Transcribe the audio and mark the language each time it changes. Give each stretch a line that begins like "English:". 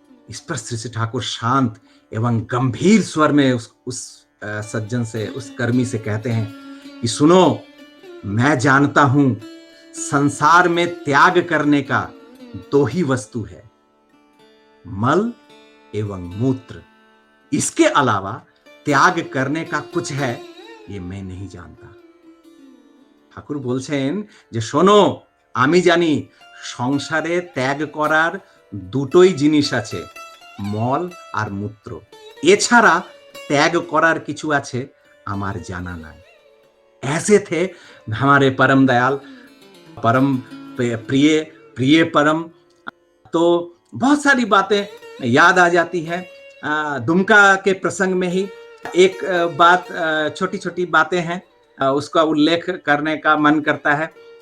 Hindi: इस पर श्री ठाकुर शांत एवं गंभीर स्वर में उस सज्जन से, उस कर्मी से कहते हैं कि सुनो, मैं जानता हूं संसार में त्याग करने का दो ही वस्तु है, मल एवं मूत्र। इसके अलावा त्याग करने का कुछ है ये मैं नहीं जानता। ठाकुर बोलছেন
Bangla: যে শোনো, আমি জানি সংসারে ত্যাগ করার দুটোই জিনিস আছে, মল আর মূত্র। এছাড়া ত্যাগ করার কিছু আছে আমার জানা নাই।
Hindi: ऐसे थे हमारे परम दयाल, परम प्रिय प्रिय परम। तो बहुत सारी बातें याद आ जाती है। दुमका के प्रसंग में ही एक बात, छोटी छोटी बातें हैं, उसका उल्लेख करने का मन करता है।